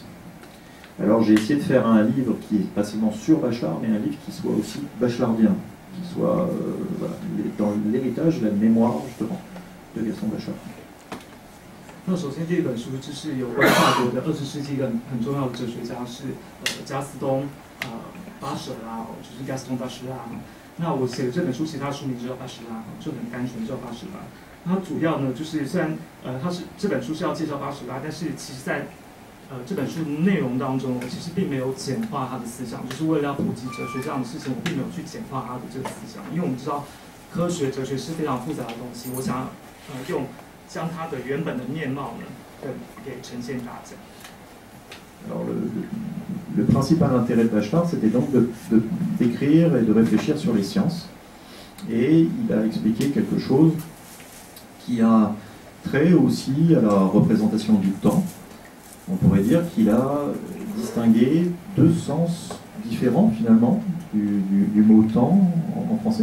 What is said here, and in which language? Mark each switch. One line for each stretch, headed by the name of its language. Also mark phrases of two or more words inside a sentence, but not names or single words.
French: Alors j'ai essayé de faire un livre qui est pas seulement sur Bachelard, mais un livre qui soit aussi bachelardien, qui soit dans l'héritage, la mémoire justement de Gaston Bachelard.
Chinese: 那首先第一本书就是有关法国的20世纪一个很重要的哲学家是加斯东巴舍拉，就是 Gaston Bachelard。那我写的这本书，其实它的书名就叫巴舍拉，就很单纯叫巴舍拉。它主要呢就是虽然这本书是要介绍巴舍拉，但是其实在这本书的内容当中，我其实并没有简化他的思想，就是为了要普及哲学这样的事情，我并没有去简化他的这个思想，因为我们知道科学哲学是非常复杂的东西，我想用将它的原本的面貌呢给呈现大家。
French: Alors le principal intérêt de Bachelard, c'était donc d'écrire et de réfléchir sur les sciences. Et il a expliqué quelque chose qui a trait aussi à la représentation du temps. On pourrait dire qu'il a distingué 2 sens différents finalement du mot temps en français.